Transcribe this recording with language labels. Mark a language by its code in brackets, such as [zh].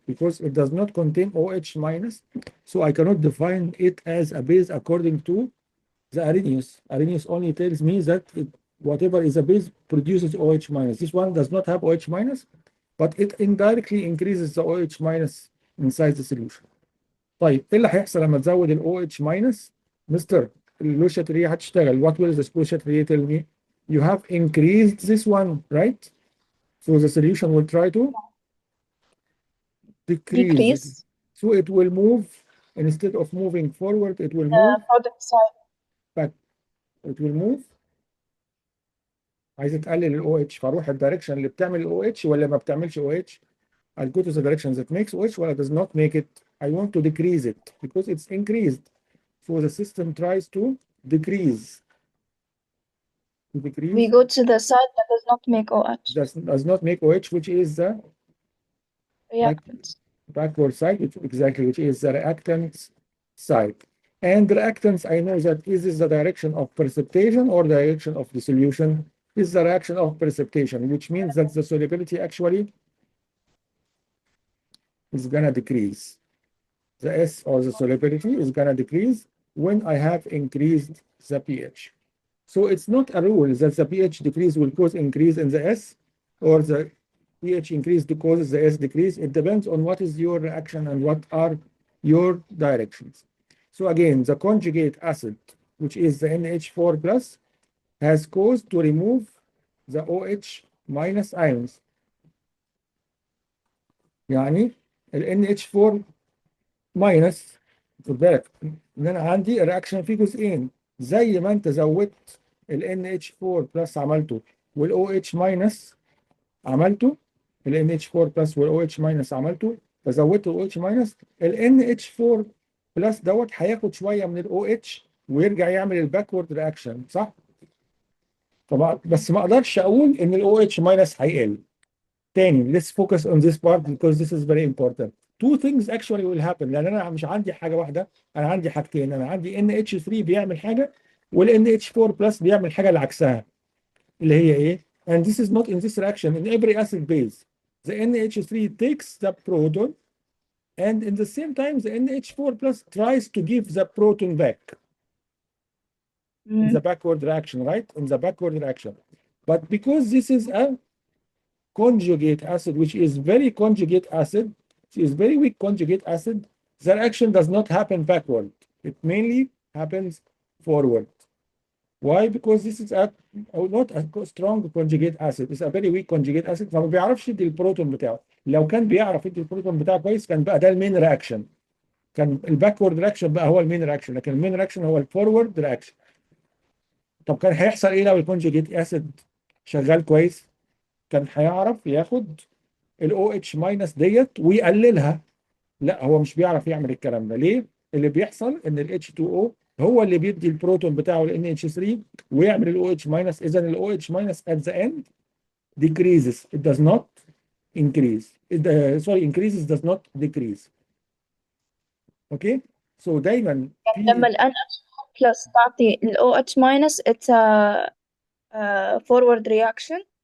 [en] Because it does not contain OH minus, so I cannot define it as a base according to the Arrhenius. Arrhenius only tells me that whatever is a base produces OH minus. This one does not have OH minus, but it indirectly increases the OH minus inside the solution. [ar] طيب ايه اللي هيحصل لما تزود ال OH minus؟ مستر اللو شاتليه هتشتغل. [en] What will the Châtelier tell me? You have increased this one, right? So the solution will try to decrease it. So it will move, instead of moving forward, it will move product side. back. It will move. [ar] عايز تقلل ال OH، فاروح الدايركشن اللي بتعمل ال OH ولا ما بتعملش OH. [en] I'll go to the direction that makes OH [ar] ولا does not make it. [en] I want to decrease it because it's increased. So the system tries to decrease. We go to the side that does not make OH. Does not make OH, which is the Reactants. backward side, which is the reactants side. And reactants, I know that is this the direction of precipitation or the direction of dissolution? Is the direction of precipitation, which means that the solubility actually is gonna decrease. The S or the solubility is gonna decrease when I have increased the pH. So it's not a rule that the pH decrease will cause increase in the S or the pH increase causes the S decrease. It depends on what is your reaction and what are your directions. So again, the conjugate acid, which is the NH4 plus, has caused to remove the OH minus ions. [ar] يعني ال NH4 minus، خد بالك ان انا عندي الرياكشن فيه جزئين، زي ما انت زودت ال NH4 بلس عملته وال OH minus عملته، ال NH4 بلس وال OH minus عملته، فزودت ال OH minus، ال NH4 بلس دوت هياخد شويه من ال OH ويرجع يعمل الباكورد رياكشن، صح؟ طبعا بس ما اقدرش اقول ان ال OH minus هيقل. [en] تاني let's focus on this part because this is very important. Two things actually will happen، [ar] لان انا مش عندي حاجه واحده، انا عندي حاجتين. انا عندي NH3 بيعمل حاجه وال NH4 plus بيعمل حاجه اللي عكسها، اللي هي ايه؟ [en] And this is not in this reaction. In every acid base the NH3 takes the proton and in the same time the NH4 plus tries to give the proton back in the backward reaction, right? In the backward reaction. But because this is a conjugate acid, which is very conjugate acid, it is very weak conjugate acid, the reaction does not happen backward. It mainly happens forward. Why? Because this is not a strong conjugate acid. It's a very weak conjugate acid. [ar] فما بيعرفش يدي البروتون بتاعه. لو كان بيعرف يدي البروتون بتاعه كويس كان بقى ده المين رياكشن. كان الباكورد رياكشن بقى هو المين رياكشن، لكن المين رياكشن هو الفورورد رياكشن. طب كان هيحصل ايه لو الكونجugate acid شغال كويس؟ كان هيعرف ياخد ال OH ماينس ديت ويقللها. لا، هو مش بيعرف يعمل الكلام ده. ليه؟ اللي بيحصل ان ال H2O هو اللي بيدي البروتون بتاعه ل NH3 ويعمل ال OH ماينس. [en] اذا ال OH minus at the end decreases, it does not increase. Increases does not decrease. [ar] اوكي؟ سو دايما لما ال NH plus تعطي ال OH minus [en] it's a forward reaction.